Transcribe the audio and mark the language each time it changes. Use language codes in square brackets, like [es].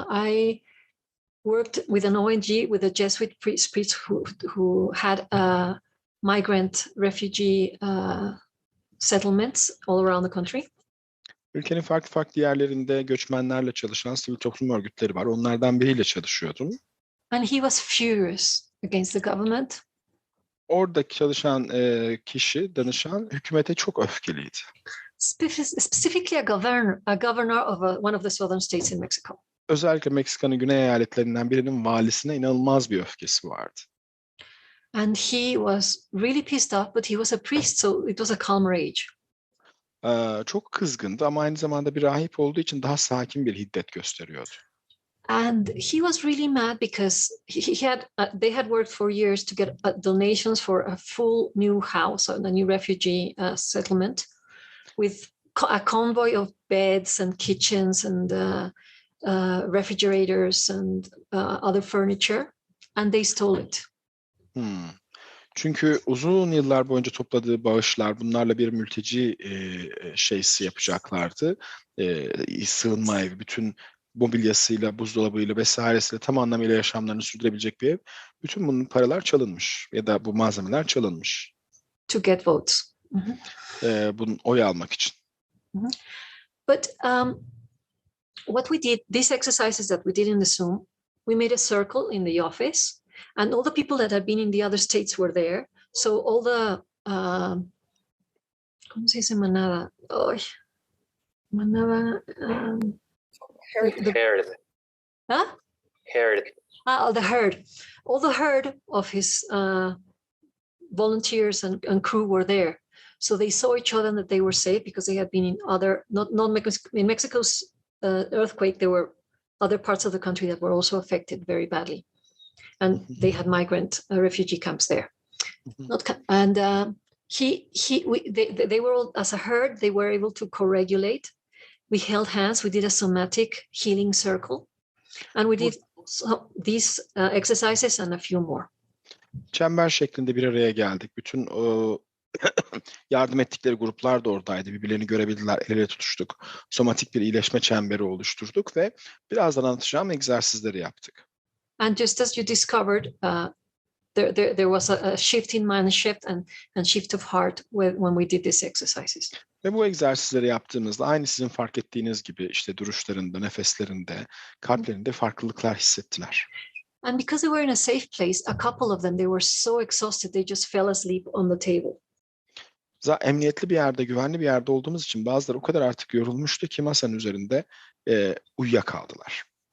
[en] I worked with an ONG with a Jesuit priest who had migrant refugee settlements all around the country. [tr] Ülkenin farklı yerlerinde göçmenlerle çalışan sivil toplum örgütleri var. Onlardan biriyle çalışıyordum. [en] And he was furious against the government. [tr] Oradaki çalışan danışan hükümete çok öfkeliydi. [en] Specifically a governor of one of the southern states in Mexico. [tr] Özellikle Meksika'nın güney eyaletlerinden birinin valisine inanılmaz bir öfkesi vardı. [en] And he was really pissed off, but he was a priest, so it was a calm rage. [tr] Çok kızgındı ama aynı zamanda bir rahip olduğu için daha sakin bir hiddet gösteriyordu. [en] And he was really mad because they had worked for years to get donations for a full new house, a new refugee settlement, with a convoy of beds and kitchens and refrigerators and other furniture, and they stole it. [tr] Çünkü uzun yıllar boyunca topladığı bağışlar, bunlarla bir mülteci şeysi yapacaklardı. Sığınma evi, bütün mobilyasıyla, buzdolabıyla vesairesiyle tam anlamıyla yaşamlarını sürdürebilecek bir ev. Bütün bunun paralar çalınmış ya da bu malzemeler çalınmış. [en] To get votes. [tr] Bunun oy almak için. [en] But what we did, these exercises that we did in the Zoom, we made a circle in the office, and all the people that had been in the other states were there. So all the [es] ¿cómo se dice manada? Manada. [en] Herd. Huh? Herd. The herd. All the herd of his volunteers and crew were there. So they saw each other and that they were safe because they had been in other, not in Mexico's earthquake, there were other parts of the country that were also affected very badly. And they had migrant refugee camps there. They were all, as a herd, they were able to co-regulate. We held hands, we did a somatic healing circle, and we did these exercises and a few more. [tr] Çember şeklinde bir araya geldik. Bütün yardım ettikleri gruplar da oradaydı. Birbirlerini görebildiler, el ele tutuştuk. Somatik bir iyileşme çemberi oluşturduk ve birazdan anlatacağım egzersizleri yaptık. [en] And just as you discovered, there was a shift in mind shift and shift of heart when we did these exercises. [tr] Ve bu egzersizleri yaptığımızda aynı sizin fark ettiğiniz gibi işte duruşlarında, nefeslerinde, kalplerinde farklılıklar hissettiler. [en] And because they were in a safe place, a couple of them, they were so exhausted, they just fell asleep on the table. [tr] Emniyetli bir yerde, güvenli bir yerde olduğumuz için bazıları o kadar artık yorulmuştu ki masanın üzerinde uyuyakaldılar.